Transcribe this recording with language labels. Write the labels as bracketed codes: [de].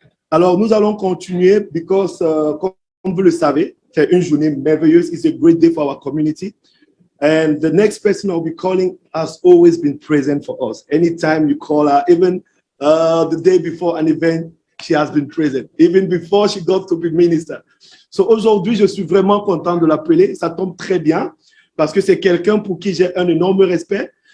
[fr] Alors, nous allons continuer because, comme vous le savez, c'est une journée merveilleuse. [en] It's a great day for our community. And the next person I'll be calling has always been present for us. Anytime you call her, even the day before an event, she has been present, even before she got to be minister. [fr] So aujourd'hui, je suis vraiment content de l'appeler. Ça tombe très bien parce que c'est quelqu'un pour qui j'ai un énorme respect.